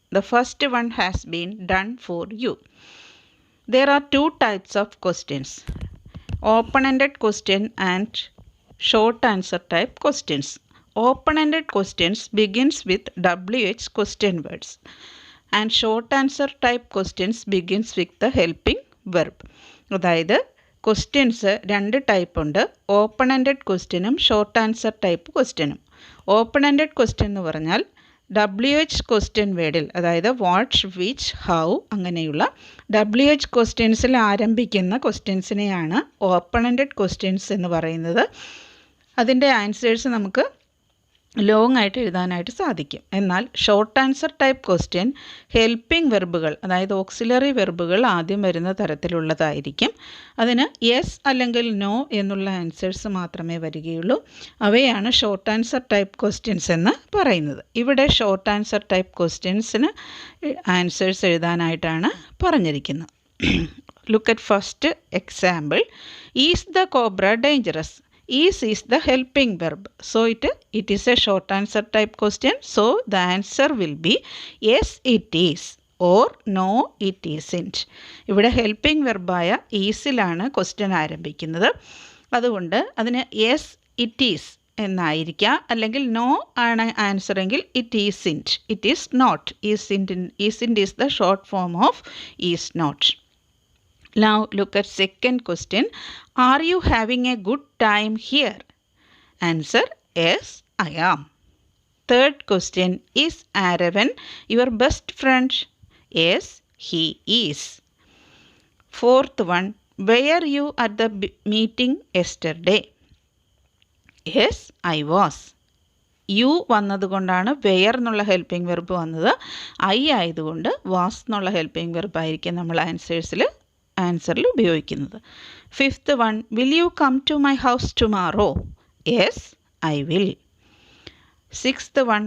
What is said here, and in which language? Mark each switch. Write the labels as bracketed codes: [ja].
[en] The first one has been done for you. There are two types of questions. Open-ended question and short answer type questions. Open-ended questions begins with WH question words and short answer type questions begins with the helping verb. [ml] അതായത് questions രണ്ട് type ഉണ്ട്. Open ended ക്വസ്റ്റ്യനും short answer type ക്വസ്റ്റ്യനും. Open ended question എന്ന് പറഞ്ഞാൽ WH question വേർഡിൽ, അതായത് what, which, how അങ്ങനെയുള്ള WH ക്വസ്റ്റ്യൻസിൽ ആരംഭിക്കുന്ന ക്വസ്റ്റ്യൻസിനെയാണ് ഓപ്പൺ എൻഡഡ് ക്വസ്റ്റ്യൻസ് എന്ന് പറയുന്നത്. അതിൻ്റെ ആൻസേഴ്സ് നമുക്ക് ലോങ് ആയിട്ട് എഴുതാനായിട്ട് സാധിക്കും. എന്നാൽ short answer type question helping വെർബുകൾ, അതായത് ഓക്സിലറി വെർബുകൾ ആദ്യം വരുന്ന തരത്തിലുള്ളതായിരിക്കും. അതിന് യെസ് അല്ലെങ്കിൽ നോ എന്നുള്ള ആൻസേഴ്സ് മാത്രമേ വരികയുള്ളൂ. അവയാണ് ഷോർട്ട് ആൻസർ ടൈപ്പ് ക്വസ്റ്റ്യൻസ് എന്ന് പറയുന്നത്. ഇവിടെ ഷോർട്ട് ആൻസർ ടൈപ്പ് ക്വസ്റ്റ്യൻസിന് ആൻസേഴ്സ് എഴുതാനായിട്ടാണ് പറഞ്ഞിരിക്കുന്നത്. [en] Look at first example. Is the cobra dangerous? Is the helping verb. So it is a short answer type question. So the answer will be yes it is or no it isn't. [ml] ഇവിടെ helping വെർബായ ഈസിലാണ് question ആരംഭിക്കുന്നത്. അതുകൊണ്ട് അതിന് [en] yes it is [ml] എന്നായിരിക്കാം, അല്ലെങ്കിൽ no ആണ് answer എങ്കിൽ [en] It isn't, it is not. Isn't is the short form of is not. Now look at second question. Are you having a good time here? Answer: yes, I am. Third question. Is Aravan your best friend? Yes, he is. Fourth one. Were you at the meeting yesterday? Yes, I was. [ml] U വന്നതുകൊണ്ടാണ് wear എന്നുള്ള helping verb വന്നത്. I ആയതുകൊണ്ട് was എന്നുള്ള helping verb ആയിരിക്കും നമ്മൾ ആൻസറിൽ ഉപയോഗിക്കുന്നത്. [en] Fifth one. Will you come to my house tomorrow? Yes, I will. Sixth one.